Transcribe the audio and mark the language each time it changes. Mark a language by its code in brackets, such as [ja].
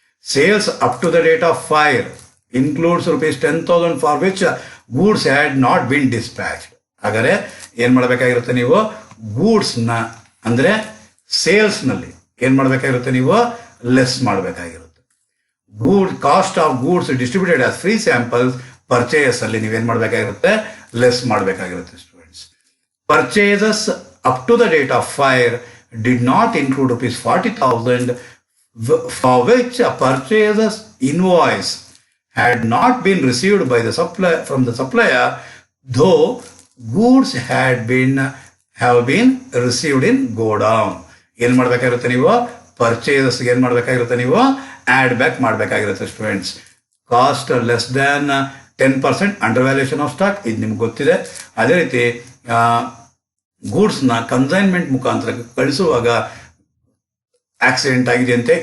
[en] Sales up to the date of fire includes rupees 10,000 for which goods had not been dispatched. [kn] ಹಾಗಾದರೆ ಏನು ಮಾಡಬೇಕಾಗಿರುತ್ತೆ? ನೀವು ಗೂಡ್ಸ್ನ ಅಂದರೆ ಸೇಲ್ಸ್ನಲ್ಲಿ ಏನು ಮಾಡಬೇಕಾಗಿರುತ್ತೆ? [en] ನೀವು ಲೆಸ್ ಮಾಡಬೇಕಾಗಿರುತ್ತೆ. Cost of goods distributed as free samples purchase [kn] ಅಲ್ಲಿ ನೀವೇನು ಮಾಡಬೇಕಾಗಿರುತ್ತೆ? [en] Less ಮಾಡಬೇಕಾಗಿರುತ್ತೆ students. Purchases up to the date of fire did not include rupees 40,000 for which a purchaser's invoice had not been received by the from the supplier, though goods have been received in go down. [kn] ಏನು ಮಾಡಬೇಕಾಗಿರುತ್ತೆ? ನೀವು ಪರ್ಚೇಸಸ್ಗೆ ಏನು ಮಾಡಬೇಕಾಗಿರುತ್ತೆ? [en] ನೀವು add back ಮಾಡಬೇಕಾಗಿರುತ್ತೆ students. Cost less than 10% under valuation of stock, [kn] ಇದು ನಿಮ್ಗೆ ಗೊತ್ತಿದೆ. ಅದೇ ರೀತಿ ಗೂಡ್ಸ್ನ consignment ಮುಖಾಂತರ ಕಳಿಸುವಾಗ ಆಕ್ಸಿಡೆಂಟ್ ಆಗಿದೆಯಂತೆ.